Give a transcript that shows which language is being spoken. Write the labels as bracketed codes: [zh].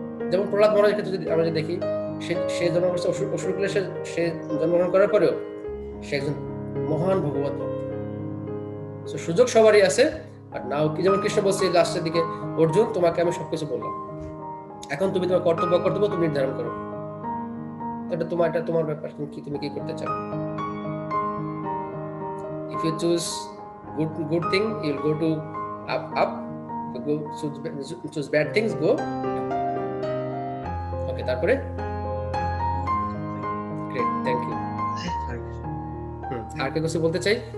[bn] যেমন প্রহ্লাদ মহারাজের ক্ষেত্রে যদি আমরা দেখি, সে জন্মগ্রহণ করছে অসুর কুলে, সে জন্মগ্রহণ করার পরেও সে একজন মহান ভগবত ভক্ত। সুযোগ সবারই আছে, আর নাও কি, যেমন কৃষ্ণ বলছে লাস্টের দিকে, অর্জুন তোমাকে আমি সবকিছু বললাম, এখন তুমি তোমার কর্তব্য তুমি নির্ধারণ করো, এটা তোমার ব্যাপার, তুমি কি করতে চাও। [en] If you choose good thing, you'll go to up. If you choose bad things, go down. Okay, [bn] তারপরে [en] Great, thank you. [bn] আর কে কিছু বলতে চাই?